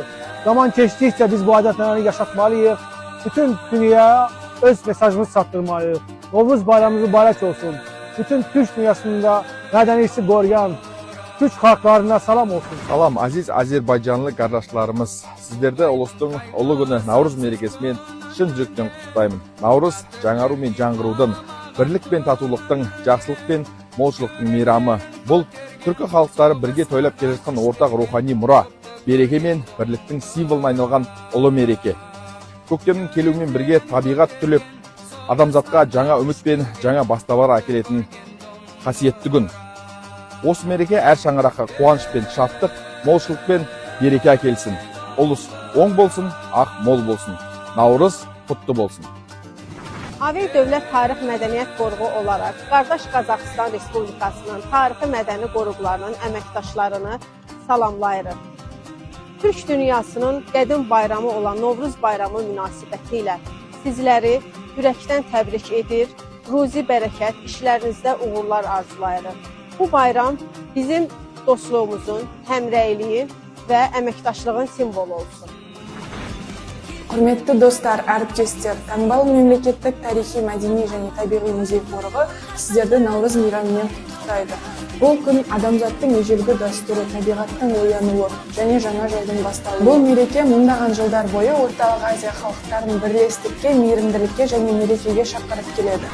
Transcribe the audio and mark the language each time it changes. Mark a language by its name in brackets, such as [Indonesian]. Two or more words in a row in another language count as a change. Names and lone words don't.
[Azerbaijani] Zaman keçdikcə biz bu adət-ənənəni yaşatmalıyıq. Bütün dünyaya öz mesajımızı çatdırmalıyıq. Novruz bayramımız mübarək olsun. Bütün Türk dünyasında mədəniyyəti qoruyan Türk xalqlarına salam olsun. Salam aziz Azerbaycanlı qardaşlarımız. Sizlərdə Ulus'un [Kazakh] ұлы күні Наурыз мерекесімен шын жүректен құттықтаймын. Наурыз жаңару мен жаңғырудың, бірлік пен татулықтың, жақсылық пен молшылықтың мейрамы. Бұл түркі халықтары бірге тойлап келе жатқан ортақ рухани мұра, береке мен бірліктің символына айналған ұлы мереке. Көктемнің келуімен бірге табиғат түлеп, адамзатқа жаңа үміт пен жаңа бастамалар әкелетін қасиетті күн. Осы мереке әр шаңыраққа қуаныш пен шаттық, молшылық пен береке әкелсін. Ұлыс оң болсын, ақ мол болсын. Наурыз құтты болсын. [Azerbaijani] AVİ Dövlət Tarix Mədəniyyət Qoruğu olaraq qardaş Qazaxıstan Respublikasının tarixi mədəni qoruqlarının əməkdaşlarını salamlayırıq. Türk dünyasının qədim bayramı olan Novruz bayramı münasibətilə sizləri ürəkdən təbrik edir, ruzi bərəkət, işlərinizdə uğurlar arzulayırıq. Bu bayram bizim dostluğumuzun, həmrəyliyi və əməkdaşlığın simvolu olsun. [Kazakh] Құрметті достар, әріптестер, таңбалы мемлекеттік тарихи, мәдени және табиғи музей қорығы сіздерді Наурыз мейрамымен құттықтайды. Бұл күн адамзаттың ежелгі дәстүрі, табиғаттың оянуы және жаңа жылдың басталуы. Бұл мереке мыңдаған жылдар бойы Орталық Азия халықтарын бірлестікке, мейірімділікке және мерекеге шақырып келеді.